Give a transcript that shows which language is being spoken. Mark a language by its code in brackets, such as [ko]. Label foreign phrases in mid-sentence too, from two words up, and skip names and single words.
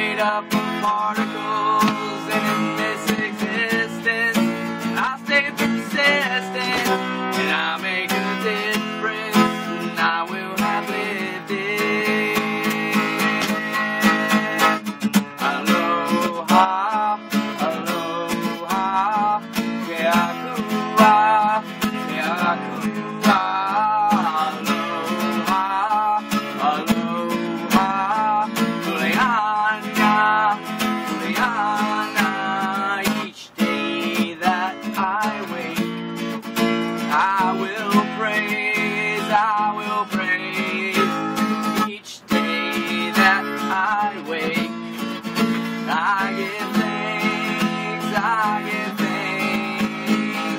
[en] up of particles, and in this existence I'll stay persistent, and I'll make a difference, and I will have lived it. [haw] Aloha, aloha, keakua, keakua. Aloha, aloha, kuleana, kuleana. [en] Each day that I wake, I will praise, I will praise. Each day that I wake, I give thanks, I give thanks.